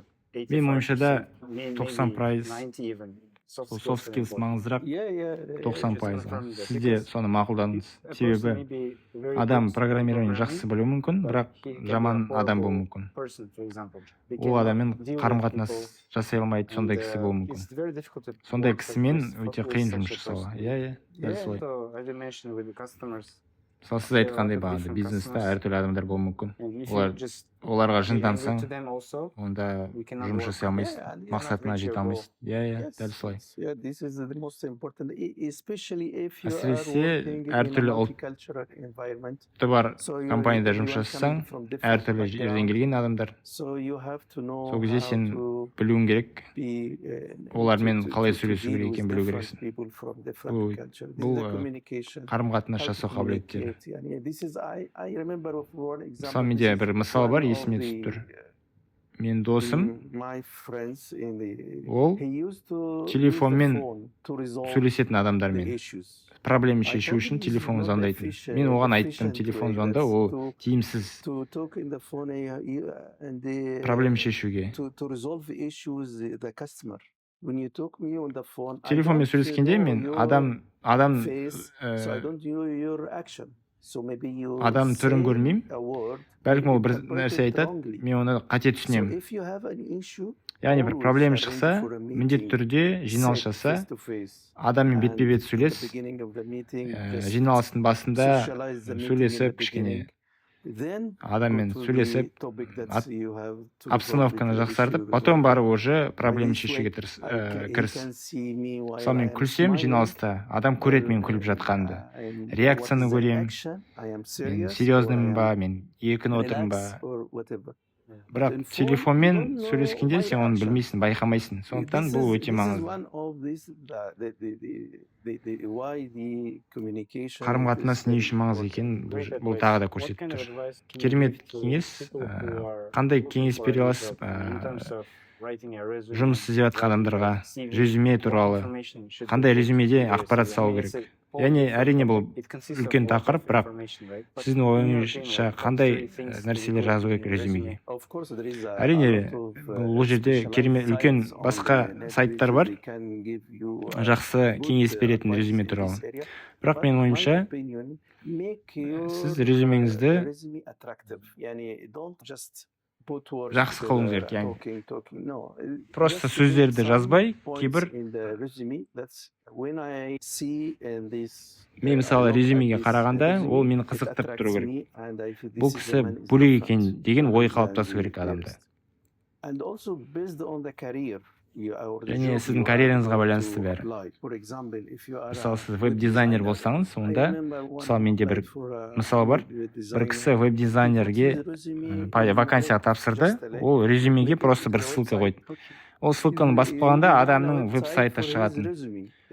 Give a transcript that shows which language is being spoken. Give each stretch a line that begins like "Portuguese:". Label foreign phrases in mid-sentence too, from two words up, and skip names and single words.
Kazakh: Менің ойымша да 85%, 90%
English: 90 even, soft
Kazakh: сол
English: skills soft are skills important.
Kazakh: маңыздырақ,
English: Yeah, 90%. confirm that.
Kazakh: Сізде
English: Because
Kazakh: соны мақұлдаңыз.
English: a person
Kazakh: Себебі
English: may be very
Kazakh: адам
English: close to
Kazakh: программирование
English: programming,
Kazakh: жақсы білуі мүмкін,
English: but
Kazakh: бірақ
English: he can be
Kazakh: жаман
English: a
Kazakh: адам болуы
English: horrible
Kazakh: мүмкін.
English: person, for example. They
Kazakh: Ол
English: cannot
Kazakh: адаммен
English: deal with
Kazakh: қарым-қатынас
English: people,
Kazakh: жасай алмайды, сондай
English: and,
Kazakh: кісі болуы мүмкін.
English: it's very difficult to
Kazakh: Сондай
English: work
Kazakh: кісімен
English: with
Kazakh: өте
English: with
Kazakh: қиын
English: such
Kazakh: жұмыс
English: a
Kazakh: жасауға.
English: person.
Kazakh: Иә, дәл
English: Yeah,
Kazakh: солай.
English: so as you mentioned with the customers,
Kazakh: Мысалы сіз
English: there are a
Kazakh: айтқандай
English: lot of
Kazakh: бағана
English: different
Kazakh: бизнесте
English: customers.
Kazakh: әртүрлі адамдар болуы мүмкін.
English: and if
Kazakh: Олар
English: you just
Kazakh: оларға
English: be angry
Kazakh: жындансаң,
English: to them also,
Kazakh: онда
English: we cannot
Kazakh: жұмыс
English: work.
Kazakh: жасай алмайсың,
English: Yeah, and you
Kazakh: мақсатыңа
English: reach your
Kazakh: жете
English: goal.
Kazakh: алмайсың. Иә, дәл солай.
English: Yeah, this is the most important, especially if you are
Kazakh: Әсіресе
English: working in a
Kazakh: әртүрлі ұлт-
English: multicultural environment.
Kazakh: Тіпті бар
English: So you-
Kazakh: компанияда
English: you
Kazakh: жұмыс
English: are
Kazakh: жасасаң,
English: coming from different
Kazakh: әртүрлі жерден
English: background.
Kazakh: келген адамдар,
English: So you have to know
Kazakh: сол кезде
English: how
Kazakh: сен
English: to
Kazakh: білуің керек,
English: be,
Kazakh: олармен
English: to-
Kazakh: қалай
English: to
Kazakh: сөйлесу
English: deal
Kazakh: керек
English: with
Kazakh: екенін білу
English: different
Kazakh: керексің.
English: people from different
Kazakh: Бұл-
English: culture. This
Kazakh: бұл,
English: is the communication.
Kazakh: қарым-қатынас
English: How to
Kazakh: жасау қабілеттері.
English: communicate. Yani this is I remember of one example.
Kazakh: Мысалы менде
English: This is
Kazakh: бір мысал бар,
English: one of
Kazakh: есіме түсіп
English: the,
Kazakh: тұр. Менің досым
English: my friends in the
Kazakh: ол
English: he used to use the
Kazakh: телефонмен
English: phone to resolve
Kazakh: сөйлесетін
English: the
Kazakh: адамдармен
English: issues.
Kazakh: проблема
English: I
Kazakh: шешу
English: told
Kazakh: үшін
English: him this is
Kazakh: телефон
English: not
Kazakh: звондайтын.
English: efficient-
Kazakh: Мен оған айттым,
English: efficient
Kazakh: телефон
English: way,
Kazakh: звонда
English: that's
Kazakh: ол
English: to-
Kazakh: тиімсіз
English: to talk in the phone and
Kazakh: проблема шешуге.
English: to resolve the issues the customer. When you talk me on the phone, I
Kazakh: Телефонмен
English: don't
Kazakh: сөйлескенде
English: know
Kazakh: мен
English: your
Kazakh: адам
English: face, so I don't know your action. So maybe you
Kazakh: адам түрін
English: say
Kazakh: көрмеймін.
English: a word,
Kazakh: Бәлкім ол бір
English: interpret
Kazakh: нәрсе
English: it
Kazakh: айтады,
English: wrongly.
Kazakh: мен оны қате
English: So
Kazakh: түсінемін.
English: if you have an issue,
Kazakh: Яғни бір
English: always
Kazakh: проблема
English: arrange
Kazakh: шықса,
English: for a
Kazakh: міндетті
English: meeting,
Kazakh: түрде жиналыс
English: sit
Kazakh: жаса,
English: face to face.
Kazakh: адаммен
English: And
Kazakh: бетпе-бет
English: at the
Kazakh: сөйлес,
English: beginning of the meeting, just
Kazakh: жиналыстың басында
English: socialize the meeting in the
Kazakh: сөйлесіп, кішкене
English: beginning. Then
Kazakh: адаммен
English: go to
Kazakh: сөйлесіп,
English: the topic that
Kazakh: ат-
English: you have to
Kazakh: обстановканы
English: resolve,
Kazakh: жақсартып,
English: issue
Kazakh: потом
English: resolve.
Kazakh: барып уже
English: By
Kazakh: проблема
English: this way,
Kazakh: шешуге
English: he
Kazakh: кіріс.
English: can see me while
Kazakh: Мысалы мен
English: I am
Kazakh: күлсем
English: smiling,
Kazakh: жиналыста, адам көреді мен күліп жатқанымды.
English: and
Kazakh: Реакцияны
English: what is the
Kazakh: көремін.
English: action? I am
Kazakh: Мен
English: serious or I
Kazakh: серьезнымын ба,
English: am
Kazakh: мен еркін отырмын ба,
English: relaxed or whatever.
Kazakh: бірақ
English: in phone, you
Kazakh: телефонмен
English: don't know
Kazakh: сөйлескенде
English: my
Kazakh: сен оны
English: reaction.
Kazakh: білмейсің, байқамайсың. Сондықтан
English: This
Kazakh: бұл
English: is
Kazakh: өте
English: this is
Kazakh: маңызды.
English: one of these why the communication
Kazakh: Қарым-қатынас
English: is
Kazakh: не
English: very
Kazakh: үшін маңызды
English: important.
Kazakh: екенін
English: Great
Kazakh: бұл
English: advice.
Kazakh: тағы да
English: What
Kazakh: көрсетіп
English: kind of
Kazakh: тұр.
English: advice can you
Kazakh: Керемет
English: give to
Kazakh: кеңес.
English: people who are
Kazakh: Қандай
English: looking
Kazakh: кеңес
English: for a
Kazakh: бере
English: new
Kazakh: аласыз
English: job in terms of writing a resume,
Kazakh: жұмыс іздеп жатқан
English: writing
Kazakh: адамдарға
English: a CV,
Kazakh: резюме
English: what
Kazakh: туралы,
English: information should
Kazakh: қандай
English: they put
Kazakh: резюмеде
English: in their
Kazakh: ақпарат
English: CV? I
Kazakh: салу
English: mean,
Kazakh: керек.
English: it's a whole
Kazakh: Яғни
English: different
Kazakh: әрине бұл
English: topic. It consists of
Kazakh: үлкен
English: lot of
Kazakh: тақырып, бірақ
English: information, right? But
Kazakh: сіздің
English: in your
Kazakh: ойыңызша
English: opinion, what
Kazakh: қандай
English: three things do you
Kazakh: нәрселер
English: put
Kazakh: жазу
English: in
Kazakh: керек
English: your
Kazakh: резюмеге?
English: resume? Of course, there is a
Kazakh: Әрине
English: lot of
Kazakh: бұл жерде керемет
English: specialized
Kazakh: үлкен
English: sites on
Kazakh: басқа
English: the net
Kazakh: сайттар
English: which
Kazakh: бар,
English: they can give you
Kazakh: жақсы
English: good
Kazakh: кеңес беретін
English: advice
Kazakh: резюме
English: in
Kazakh: туралы.
English: this area.
Kazakh: Бірақ
English: But
Kazakh: менің
English: my
Kazakh: ойымша
English: opinion, make your
Kazakh: сіз резюмеңізді
English: resume attractive. Yani don't just put words
Kazakh: жақсы қылуыңыз
English: together,
Kazakh: керек, яғни.
English: talking. No,
Kazakh: Просто
English: just make
Kazakh: сөздерді
English: some
Kazakh: жазбай,
English: points
Kazakh: кейбір
English: in the resume. That's when I see in this.
Kazakh: мен мысалы
English: I look at
Kazakh: резюмеге
English: this
Kazakh: қарағанда
English: resume,
Kazakh: ол мені
English: it
Kazakh: қызықтырып
English: attracts
Kazakh: тұру керек.
English: me and I feel
Kazakh: Бұл
English: this is
Kazakh: кісі
English: the man is
Kazakh: бөлек
English: different
Kazakh: екен деген ой
English: than
Kazakh: қалыптасу
English: the
Kazakh: керек адамда.
English: rest. And also based on the career.
Kazakh: Және сіздің карьераңызға байланысты бәрі. Мысалы, сіз веб-дизайнер болсаңыз, онда, мысалы, менде бір мысал бар, бір кісі веб-дизайнерге вакансияға тапсырды, ол резюмеге просто бір ссылка қойды. Ол ссылканы басып қалғанда адамның веб-сайты шығатын.